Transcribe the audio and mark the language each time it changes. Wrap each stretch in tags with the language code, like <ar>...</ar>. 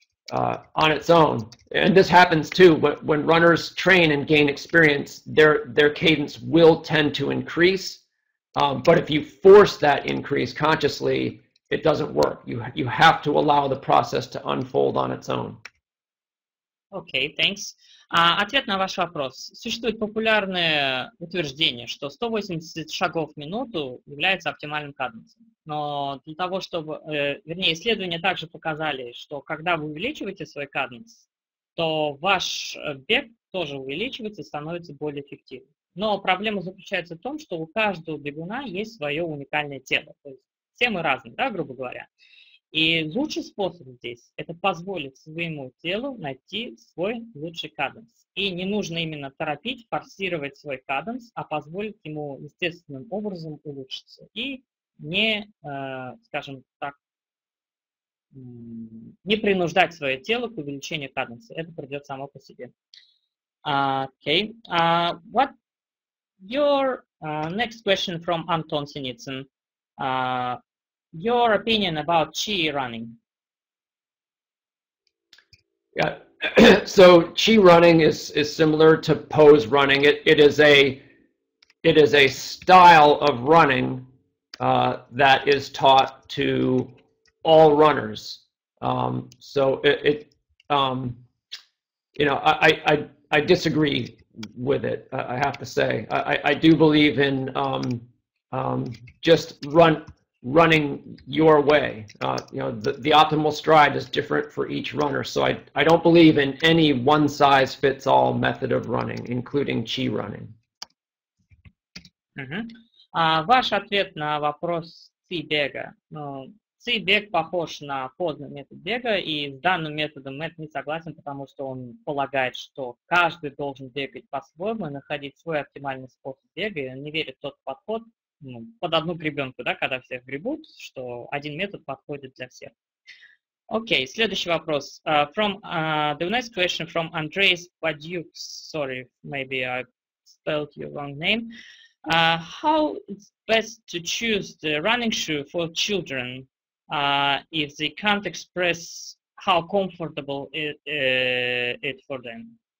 <en>on its own. And this happens too. When runners train and gain experience, their cadence will tend to increase. But if you force that increase consciously, it doesn't work. You have to allow the process to unfold on its own.</en> <ru>Окей,</ru> <en>thanks.</en> <ru>Ответ на ваш вопрос. Существует популярное утверждение, что 180 шагов в минуту является оптимальным каденсом. Но для того, чтобы... вернее, исследования также показали, что когда вы увеличиваете свой каденс, то ваш бег тоже увеличивается и становится более эффективным. Но проблема заключается в том, что у каждого бегуна есть свое уникальное тело. То есть все мы разные, да, грубо говоря. И лучший способ здесь – это позволить своему телу найти свой лучший каденс. И не нужно именно торопить, форсировать свой каденс, а позволить ему естественным образом улучшиться. И не, скажем так, не принуждать свое тело к увеличению каденса. Это придет само по себе. Okay.</ru> <en>What your next question from Anton Sinitsyn? Your opinion about chi running? Yeah, so chi running is similar to pose running. It is a style of running that is taught to all runners. So you know, I disagree with it. I have to say, I do believe in just running your way. You know, the optimal stride is different for each runner. So I don't believe in any one-size-fits-all method of running, including chi running.</en> <ru>Ваш ответ на вопрос ци-бега. Ци-бег похож на позный метод бега, и с данным методом Мэт не согласен, потому что он полагает, что каждый должен бегать по-своему и находить свой оптимальный способ бега, и он не верит в тот подход, под одну гребенку, да, когда всех гребут, что один метод подходит для всех. Окей, следующий вопрос.</ru> <en>The next question from Andres Badyuk. Sorry, maybe I spelled your wrong name. How it's best to choose the running shoe for children if they can't express how comfortable it for them?</en>